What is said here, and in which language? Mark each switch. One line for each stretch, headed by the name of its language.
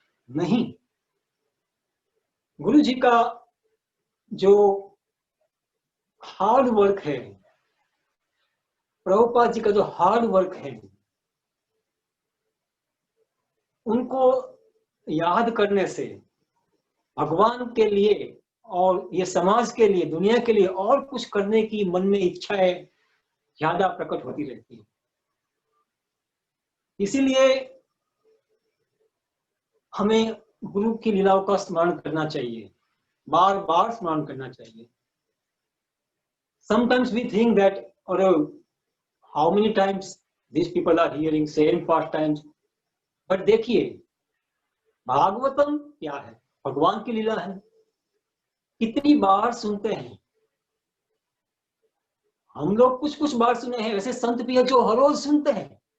Hindi: नहीं, गुरु जी का जो हार्ड वर्क है, प्रभुपाद जी का जो हार्ड वर्क है, उनको याद करने से भगवान के लिए और ये समाज के लिए, दुनिया के लिए और कुछ करने की मन में इच्छाएं ज्यादा प्रकट होती रहती है। इसीलिए हमें गुरु की लीलाओं का स्मरण करना चाहिए, बार बार स्मरण करना चाहिए।
English: Sometimes we think that, or how many times these people are hearing same pastimes.
Hindi: But देखिए भागवतम क्या है, भगवान की लीला है, कितनी बार सुनते हैं हम लोग, कुछ कुछ बार सुने हैं, वैसे संत भी है जो हर रोज सुनते हैं।